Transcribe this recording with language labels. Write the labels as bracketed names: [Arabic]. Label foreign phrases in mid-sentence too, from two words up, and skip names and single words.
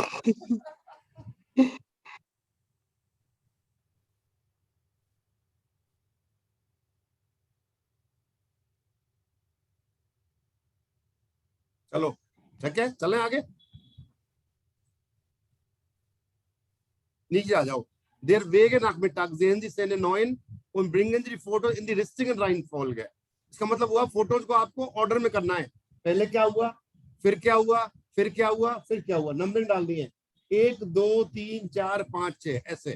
[Hindi] चलो ठीक है, चलें आगे। नीचे आ जाओ। [German] Der Wegenachmittag sehen Sie seine neuen und bringen Sie die Fotos in die richtigen Reihenfolge। [Hindi] इसका मतलब हुआ फोटोज को आपको ऑर्डर में करना है। पहले क्या हुआ, फिर क्या हुआ, फिर क्या हुआ, फिर क्या हुआ, नंबरिंग डालनी है 1 2 3 4 5 6 ऐसे।